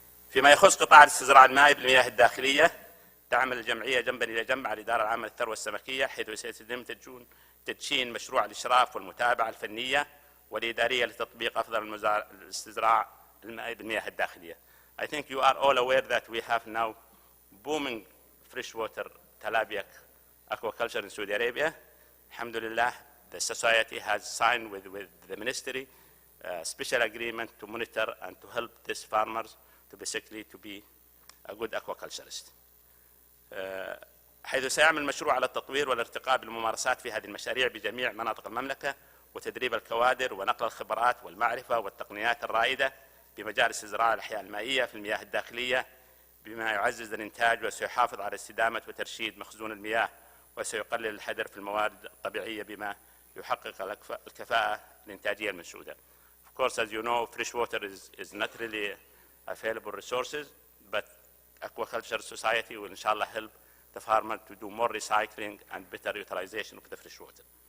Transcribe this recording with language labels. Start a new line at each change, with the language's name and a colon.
Arabic: فيما يخص قطاع الاستزراع المائي بالمياه الداخلية، تعمل الجمعية جنبا إلى جنب مع الإدارة العامة للثروة السمكية، حيث سيتم تدشين مشروع الإشراف والمتابعة الفنية والإدارية لتطبيق أفضل الاستزراع المائي بالمياه الداخلية.
English: I think you are all aware that we have now booming freshwater tilapia aquaculture in Saudi Arabia. Alhamdulillah, the society has signed with the ministry special agreement to monitor and to help these farmers to basically to be a good aquaculturist.
Arabic: حيث سيعمل المشروع على التطوير والارتقاء بالممارسات في هذه المشاريع بجميع مناطق المملكة وتدريب الكوادر ونقل الخبرات والمعرفة والتقنيات الرائدة بمجال الزراعة والأحياء المائية في المياه الداخلية بما يعزز الإنتاج وسيحافظ على استدامة وترشيد مخزون المياه وسيقلل الهدر في الموارد الطبيعية بما يحقق الكفاءة الإنتاجية المنشودة.
English: Of course, as you know, fresh water is not really available resources, but Aquaculture Society will inshallah help the farmer to do more recycling and better utilization of the fresh water.